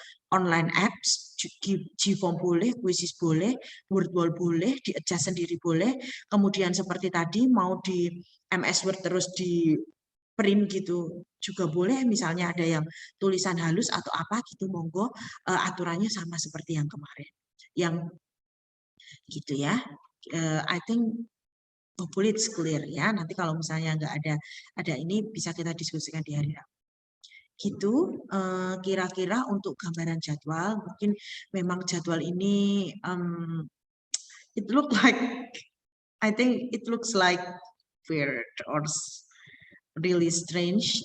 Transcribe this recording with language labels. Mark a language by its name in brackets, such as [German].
[Indonesian] online apps, Gform boleh, Quizzes boleh, Wordwall boleh, di-adjust sendiri boleh, kemudian seperti tadi mau di MS Word terus di print gitu juga boleh, misalnya ada yang tulisan halus atau apa gitu, monggo, aturannya sama seperti yang kemarin. Yang gitu ya. [English] I think hopefully it's clear ya. [Indonesian] Nanti kalau misalnya nggak ada ini bisa kita diskusikan di hari Rabu. Gitu kira-kira untuk gambaran jadwal. Mungkin memang jadwal ini [English] it look like I think it looks like weird or really strange.